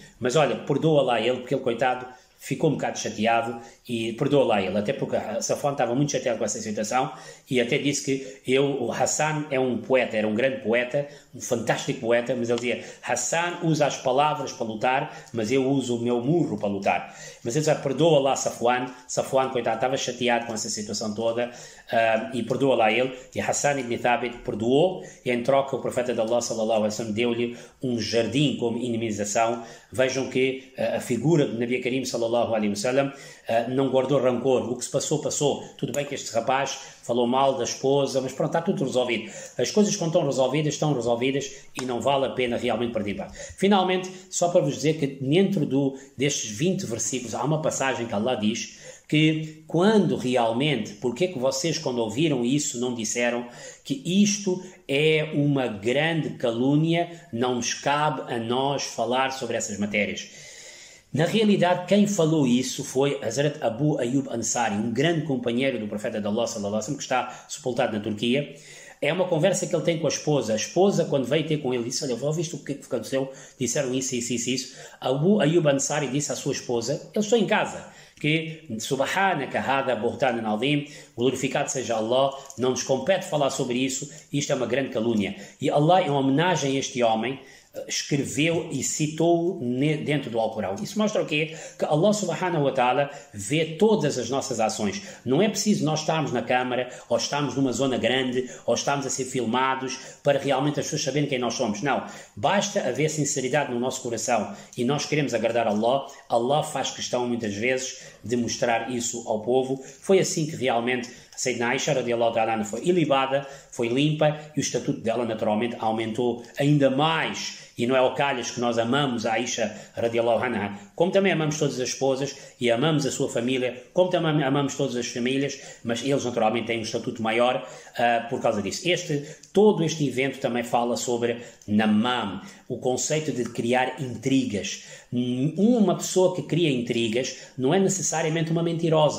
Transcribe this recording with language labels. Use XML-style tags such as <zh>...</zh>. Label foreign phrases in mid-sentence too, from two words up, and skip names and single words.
<pt>Mas olha, perdoa lá ele, porque ele, coitado, ficou um bocado chateado, e perdoa lá ele, até porque Safwan estava muito chateado com essa situação, e até disse que o Hassan é um poeta, era um grande poeta, um fantástico poeta, mas ele dizia: Hassan usa as palavras para lutar, mas eu uso o meu murro para lutar. Mas ele dizia: perdoa lá Safwan, coitado, estava chateado com essa situação toda, e perdoa lá ele. E Hassan ibn Thabit perdoou, e em troca o profeta de Allah</pt> <ar>صلى الله عليه وسلم</ar> <pt>deu-lhe um jardim como indemnização. Vejam que a figura do</pt> <ar>نبي كريم صلى الله عليه وسلم</ar> <pt>não guardou rancor. O que se passou, passou. Tudo bem que este rapaz falou mal da esposa, mas pronto, está tudo resolvido. As coisas quando estão resolvidas e não vale a pena realmente participar. Finalmente, só para vos dizer que dentro destes 20 versículos há uma passagem que Allah diz que quando realmente, porque é que vocês quando ouviram isso não disseram que isto é uma grande calúnia, não nos cabe a nós falar sobre essas matérias. Na realidade, quem falou isso foi Hazrat Abu Ayyub Ansari, um grande companheiro do profeta de Allah</pt> <ar>صلى الله عليه وسلم,</ar> <pt>que está sepultado na Turquia. É uma conversa que ele tem com a esposa. A esposa, quando veio ter com ele, disse: olha, ouviste o que aconteceu? Disseram isso. Abu Ayyub Ansari disse à sua esposa: eu estou em casa, que</pt> <ar>سبحانك هذا بهتان عظيم,</ar> <pt>glorificado seja Allah, não nos compete falar sobre isso, isto é uma grande calúnia. E Allah, em homenagem a este homem, escreveu e citou dentro do Alcorão. Isso mostra o quê? Que Allah</pt> <ar>سبحانه وتعالى</ar> <pt>vê todas as nossas ações. Não é preciso nós estarmos na câmara, ou estarmos numa zona grande, ou estarmos a ser filmados para realmente as pessoas saberem quem nós somos. Não. Basta haver sinceridade no nosso coração e nós queremos agradar a Allah. Allah faz questão muitas vezes de mostrar isso ao povo. Foi assim que realmente Sayyidina Aisha</pt> <ar>رضي الله تعالى</ar> <pt>foi ilibada, foi limpa, e o estatuto dela naturalmente aumentou ainda mais. e não é ao calhas que nós amamos a Aisha</pt> <ar>رضي الله عنها,</ar> <pt>como também amamos todas as esposas e amamos a sua família, como também amamos todas as famílias, mas eles naturalmente têm um estatuto maior por causa disso. Todo este evento também fala sobre namam, o conceito de criar intrigas. Uma pessoa que cria intrigas não é necessariamente uma mentirosa.</pt>